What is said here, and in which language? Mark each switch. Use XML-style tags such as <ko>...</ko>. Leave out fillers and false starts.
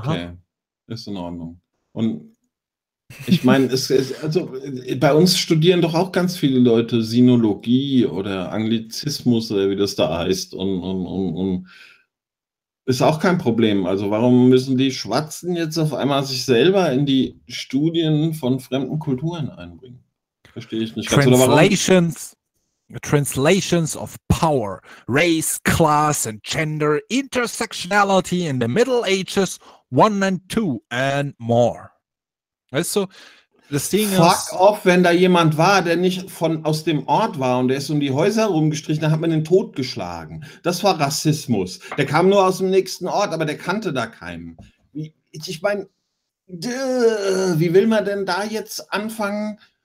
<de>Okay, ist in Ordnung. Und ich meine, bei uns studieren doch auch ganz viele Leute Sinologie oder Anglizismus, oder wie das da heißt, und Ist auch kein Problem. Also warum müssen die Schwarzen jetzt auf einmal sich selber in die Studien von fremden Kulturen einbringen? Verstehe ich nicht.</de> <en>Translations. Translations of power, race, class and gender, intersectionality in the Middle Ages, one and two and more.</en> <de>Weißt du, das Ding ist...</de> <en>Fuck off,</en> <de>wenn da jemand war, der nicht aus dem Ort war und der ist um die Häuser rumgestrichen, dann hat man den Tod geschlagen. Das war Rassismus. Der kam nur aus dem nächsten Ort, aber der kannte da keinen. Ich meine, wie will man denn da jetzt anfangen?</de>